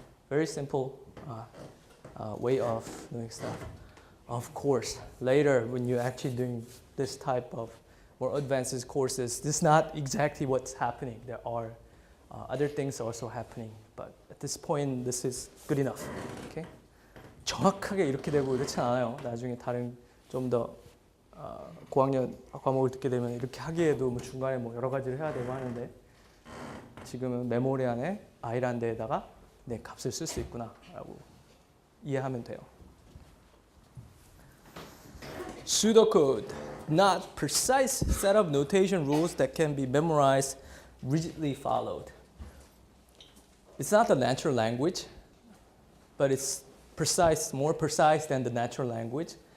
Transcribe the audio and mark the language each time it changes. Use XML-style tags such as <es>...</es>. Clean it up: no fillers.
<en>Very simple way of doing stuff. Of course, later when you're actually doing this type of more advanced courses, this is not exactly what's happening. There are other things also happening, but at this point, this is good enough. Okay?</en> <ko>정확하게 이렇게 되고 이렇지 않아요. 나중에 다른 좀 더 고학년 과목을 듣게 되면 이렇게 하기에도 뭐 중간에 뭐 여러 가지를 해야 되고 하는데 지금은 메모리 안에 i라는 데에다가 내 값을 쓸 수 있구나라고 이해하면 돼요.</ko> <en>Pseudocode, not precise set of notation rules that can be memorized, rigidly followed. It's not the natural language, but it's precise, more precise than the natural language.</en>